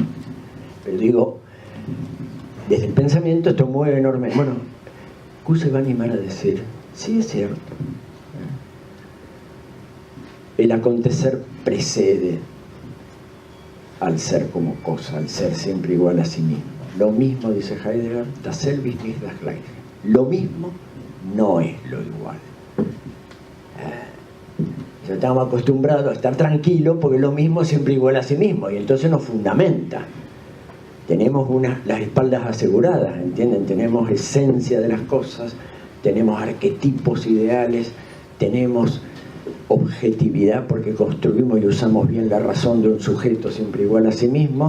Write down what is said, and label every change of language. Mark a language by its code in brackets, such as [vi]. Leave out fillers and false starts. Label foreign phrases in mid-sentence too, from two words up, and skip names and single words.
[es] Pero digo, desde el pensamiento esto mueve enorme. Bueno, Q se va a animar a decir, sí, es cierto. El acontecer precede al ser como cosa, al ser siempre igual a sí mismo. Lo mismo, dice Heidegger, [de] das selbst nicht das Gleiche. [es] Lo mismo no es lo igual. Ya estamos acostumbrados a estar tranquilos porque lo mismo es siempre igual a sí mismo y entonces nos fundamenta. Tenemos las espaldas aseguradas, ¿entienden? Tenemos esencia de las cosas, tenemos arquetipos ideales, tenemos objetividad porque construimos y usamos bien la razón de un sujeto siempre igual a sí mismo.